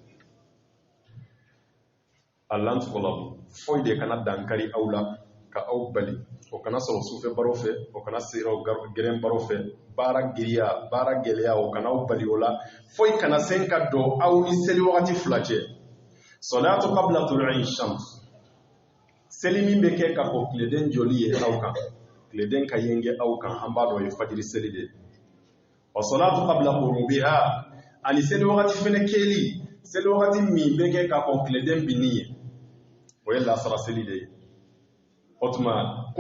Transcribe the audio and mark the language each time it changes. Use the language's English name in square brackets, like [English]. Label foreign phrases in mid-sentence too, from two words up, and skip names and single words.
[Bambara] Allah tugulabu foyi de kana dankari aw la ka aw bali o kana sɔrɔ sufɛ baro fɛ o kana siraw gɛrɛn baro fɛ baara giriya baara gɛlɛya o kana aw bali o la foyi kana sen ka don aw ni seli wagati fila cɛ [Arabic] صلاة قبل طلوع الشمس [Bambara] seli min bɛ kɛ ka fɔ tileden joli ye aw kan tileden ka yenge aw kan an b'a dɔn o ye fajiri seli de [Arabic] وصلاة قبل غروبها [Bambara] ani seli wagati fɛnɛ kɛli seli wagati min bɛ kɛ ka fɔ tileden binni ye o ye lasara seli de ye o tuma ko